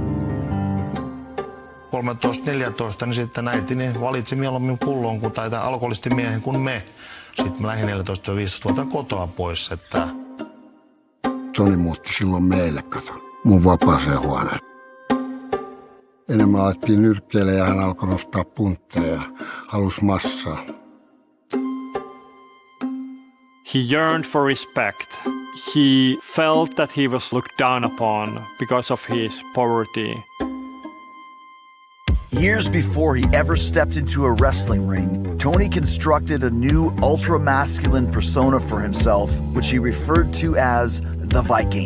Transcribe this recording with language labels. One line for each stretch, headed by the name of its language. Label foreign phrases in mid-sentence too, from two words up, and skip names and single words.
Finnish: 13-14, niin sitten äitini valitsi mieluummin pullon kuin tai alkoholistimiehen kuin me. Sitten mä lähdin 14-15 kotoa pois, että... Toni muutti silloin meille, kato, mun vapaaseen huoneen. Enemmän alettiin nyrkkeille ja hän alkoi nostaa puntteja ja halusi massaa.
English: He yearned for respect. He felt that he was looked down upon because of his poverty. Years before he ever stepped into a wrestling ring, Tony constructed a new ultra-masculine persona for himself, which he referred to as the Viking.